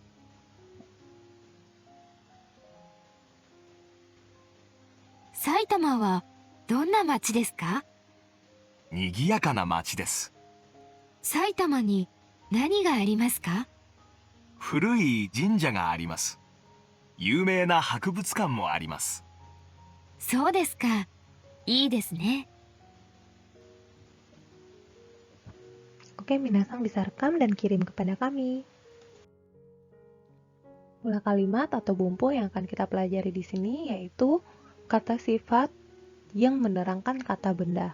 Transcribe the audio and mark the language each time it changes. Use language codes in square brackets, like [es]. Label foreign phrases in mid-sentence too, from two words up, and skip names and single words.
[ja] 埼玉はどんな町ですか？賑やかな街です。埼玉に何がありますか？古い神社があります。有名な博物館もあります。そうですか。いいですね。 [id] Oke, minasang bisa rekam dan kirim kepada kami. Pola kalimat atau bumpu yang akan kita pelajari di sini yaitu kata sifat yang menerangkan kata benda.